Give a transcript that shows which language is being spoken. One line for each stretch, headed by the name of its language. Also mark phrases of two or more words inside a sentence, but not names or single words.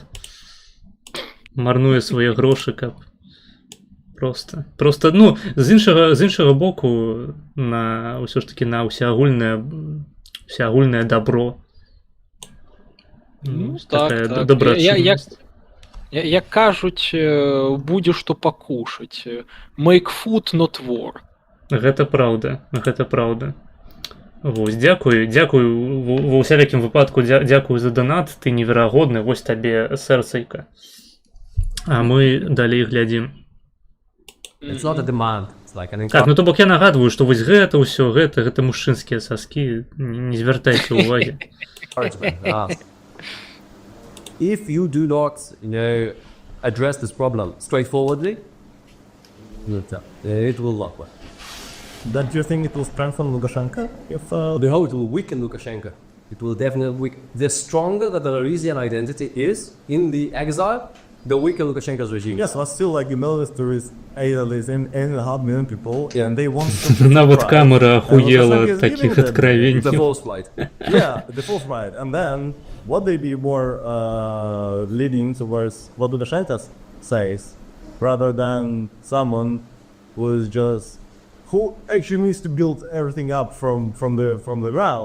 Belarusian: Марнуе свае грошы, каб Просто, ну, з іншага боку, ўсё ж такі на ўсеагульнае добро. Ну, так. Добрачыннасць. Як кажуць, будзе што пакушаць.
English: Make food, not war.
Belarusian: Гэта праўда. Вось, дзякуй, ва ўсялякім выпадку дзякуй за донат, ты неверагодны, вось табе сэрцайка. А мы далей глядзім.
English: It's not a demand. It's like an
Belarusian: Так, ну то бок я нагадваю, што вось гэта ўсё, гэта мужчынскія саскі, не звяртайце ўвагі.
English: If you do not, address this problem straightforwardly, it will not work. Don't you think it will strengthen Lukashenko? If How it will weaken Lukashenko? It will definitely weaken. The stronger the Belarusian identity is in the exile, the weaker Lukashenko's regime. yes, but still, like in Belarus, there is 8.5 million people, and they want to
Russian: Навод
English: thrive.
Russian: камера
English: And
Russian: охуела
English: Lukashenko
Russian: от
English: is
Russian: таких
English: giving them
Russian: откровений.
English: The false flight. yeah, the full right. And then what they be more leading towards what Lukashenko says, rather than someone who actually needs to build everything up from the ground.